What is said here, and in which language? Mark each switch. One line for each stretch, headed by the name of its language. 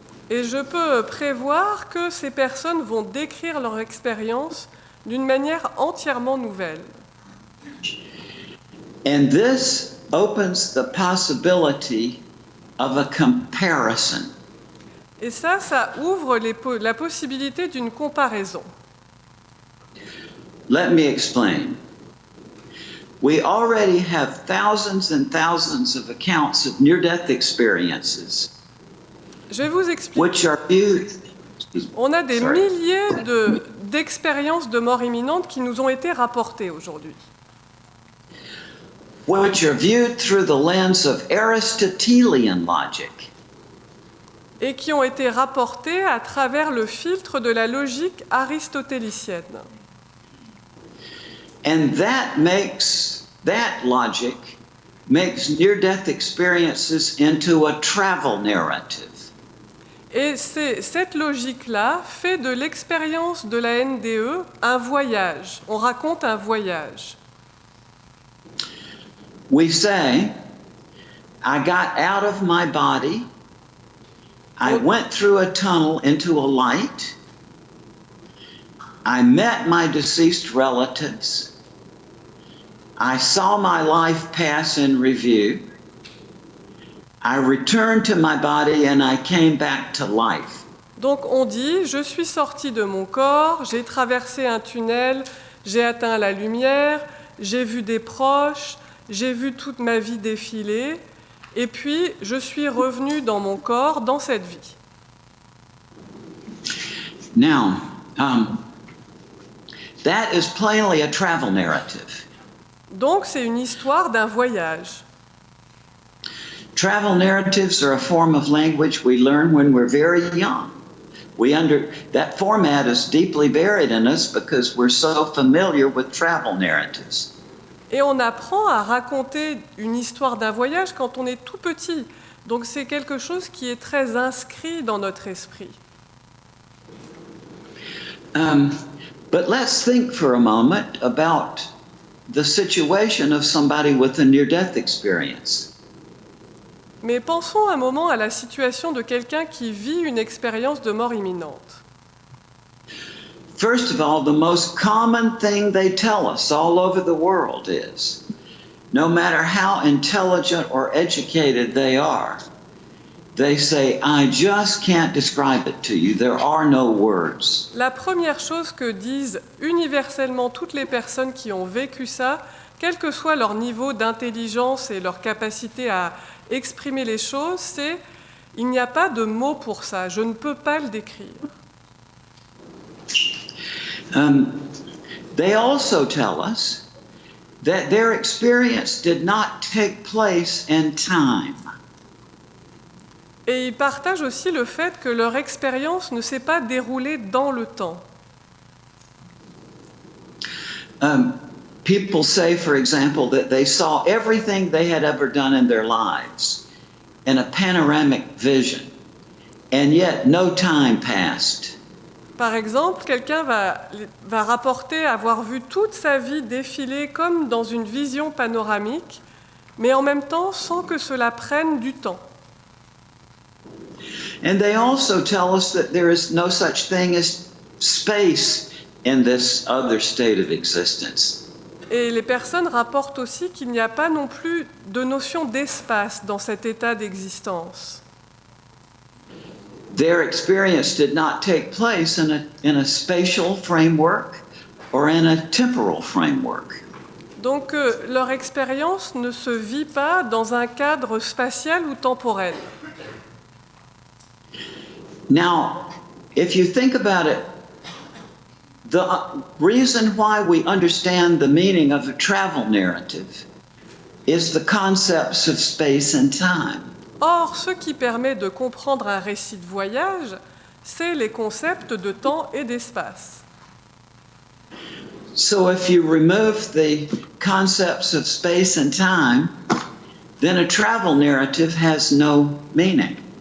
French: Et je peux prévoir que ces personnes vont décrire leur expérience d'une manière entièrement nouvelle.
English: And this opens the possibility of a comparison.
French: Et ça ouvre la possibilité d'une comparaison.
English: Let me explain. We already have thousands and thousands of accounts of near-death experiences,
French: Je vais vous expliquer.
English: which are viewed.
French: On a des
English: Sorry.
French: milliers d'expériences de mort imminente qui nous ont été rapportées aujourd'hui.
English: Which are viewed through the lens of Aristotelian logic.
French: Et qui ont été rapportées à travers le filtre de la logique aristotélicienne.
English: And that logic makes near-death experiences into a travel narrative.
French: Et cette logique-là fait de l'expérience de la NDE un voyage. On raconte un voyage.
English: We say, I got out of my body, I went through a tunnel into a light, I met my deceased relatives, I saw my life pass in review, I returned to my body and I came back to life.
French: Donc on dit, je suis sorti de mon corps, j'ai traversé un tunnel, j'ai atteint la lumière, j'ai vu des proches, j'ai vu toute ma vie défiler, et puis je suis revenu dans mon corps, dans cette vie.
English: Now, that is plainly a travel narrative.
French: Donc c'est une histoire d'un voyage.
English: Travel narratives are a form of language we learn when we're very young. That format is deeply buried in us because we're so familiar with travel narratives.
French: Et on apprend à raconter une histoire d'un voyage quand on est tout petit. Donc c'est quelque chose qui est très inscrit dans notre esprit.
English: But let's think for a moment about the situation of somebody with a near-death experience.
French: Mais pensons un moment à la situation de quelqu'un qui vit une expérience de mort imminente.
English: First of all, the most common thing they tell us all over the world is, no matter how intelligent or educated they are, they say, I just can't describe it to you. There are no words.
French: La première chose que disent universellement toutes les personnes qui ont vécu ça, quel que soit leur niveau d'intelligence et leur capacité à exprimer les choses, c'est « il n'y a pas de mots pour ça, je ne peux pas le décrire ».
English: They also tell us that their experience did not take place in time.
French: Et ils partagent aussi le fait que leur expérience ne s'est pas déroulée dans le temps.
English: People say, for example, that they saw everything they had ever done in their lives in a panoramic vision, and yet no time passed.
French: Par exemple, quelqu'un va rapporter avoir vu toute sa vie défiler comme dans une vision panoramique, mais en même temps sans que cela prenne du temps.
English: And they also tell us that there is no such thing as space in this other state of existence.
French: Et les personnes rapportent aussi qu'il n'y a pas non plus de notion d'espace dans cet état d'existence.
English: Their experience did not take place in a spatial framework or in a temporal framework.
French: Donc leur expérience ne se vit pas dans un cadre spatial ou temporel.
English: Now, if you think about it, the reason why we understand the meaning of a travel narrative is the concepts of space and time.
French: Or, ce qui permet de comprendre un récit de voyage, c'est les concepts de temps et d'espace.
English: So if you remove the concepts of space and time, then a travel narrative has no meaning.